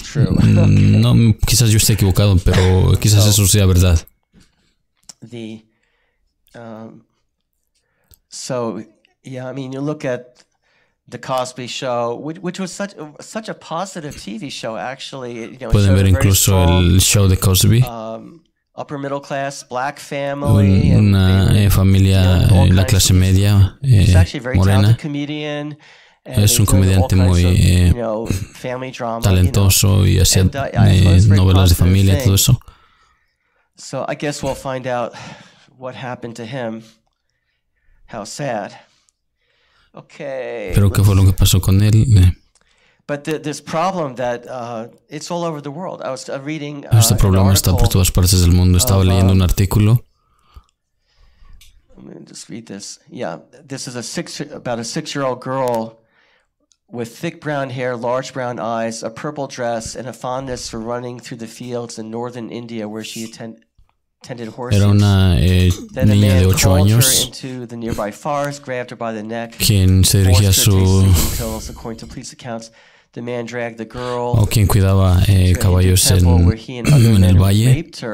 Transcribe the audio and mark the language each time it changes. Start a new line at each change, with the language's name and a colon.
Spanish: No, quizás yo esté equivocado, pero quizás eso sea verdad.
English: You look at The Cosby Show, which was such a positive TV show, actually.
Spanish: Pueden ver incluso el show de Cosby.
English: Upper middle class, black family.
Spanish: Una familia en la clase media, morena. Es un comediante muy talentoso y hacía novelas de familia, todo eso.
English: So I guess we'll find out what happened to him. How sad.
Spanish: Pero ¿qué fue lo que pasó con él?
English: This problem that it's all over the world. I was reading
Spanish: Este problema está por todas partes del mundo. Estaba leyendo un artículo.
English: Let me just read this. Yeah, this is about a 6-year-old girl with thick brown hair, large brown eyes, a purple dress, and a fondness for running through the fields in northern India where she tended horses.
Spanish: Era una niña de 8 años
English: into the nearby forest, grabbed her by the neck,
Spanish: quien se dirigía a su
English: according to police accounts. The man dragged the girl,
Spanish: o quien cuidaba caballos en el valle.